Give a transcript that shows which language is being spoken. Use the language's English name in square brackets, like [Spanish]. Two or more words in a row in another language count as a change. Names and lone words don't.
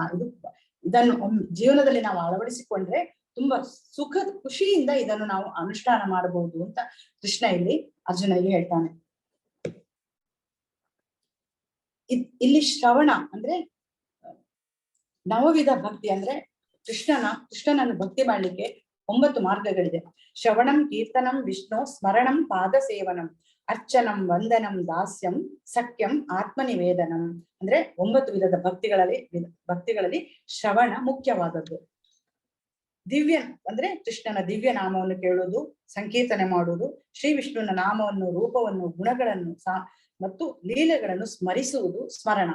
[Kannada] ಇದನ್ನು ಜೀವನದಲ್ಲಿ ನಾವು ಅಳವಡಿಸಿಕೊಂಡ್ರೆ ತುಂಬಾ ಖುಷಿಯಿಂದ ಇದನ್ನು ನಾವು ಅನುಷ್ಠಾನ ಮಾಡಬಹುದು ಅಂತ ಕೃಷ್ಣ ಇಲ್ಲಿ ಅರ್ಜುನನಿಗೆ ಹೇಳ್ತಾನೆ. ಇಲ್ಲಿ ಶ್ರವಣ ಅಂದ್ರೆ ನವವಿಧ ಭಕ್ತಿ, ಅಂದ್ರೆ ಕೃಷ್ಣನನ್ನು ಭಕ್ತಿ ಮಾಡ್ಲಿಕ್ಕೆ 9 ಮಾರ್ಗಗಳಿದೆ. [Sanskrit] ಶ್ರವಣಂ, ಕೀರ್ತನಂ, ವಿಷ್ಣು ಸ್ಮರಣಂ, ಪಾದ ಸೇವನಂ, ಅರ್ಚನಂ, ವಂದನಂ, ದಾಸ್ಯಂ, ಸಖ್ಯಂ, ಆತ್ಮನಿವೇದನಂ. [Kannada] ಅಂದ್ರೆ 9 ವಿಧದ ಭಕ್ತಿಗಳಲ್ಲಿ ಶ್ರವಣ ಮುಖ್ಯವಾದದ್ದು. ದಿವ್ಯ ಅಂದ್ರೆ ಕೃಷ್ಣನ ದಿವ್ಯ ನಾಮವನ್ನು ಕೇಳುವುದು, ಸಂಕೀರ್ತನೆ ಮಾಡುವುದು, ಶ್ರೀ ವಿಷ್ಣುವಿನ ನಾಮವನ್ನು, ರೂಪವನ್ನು, ಗುಣಗಳನ್ನು ಮತ್ತು ಲೀಲೆಗಳನ್ನು ಸ್ಮರಿಸುವುದು ಸ್ಮರಣ.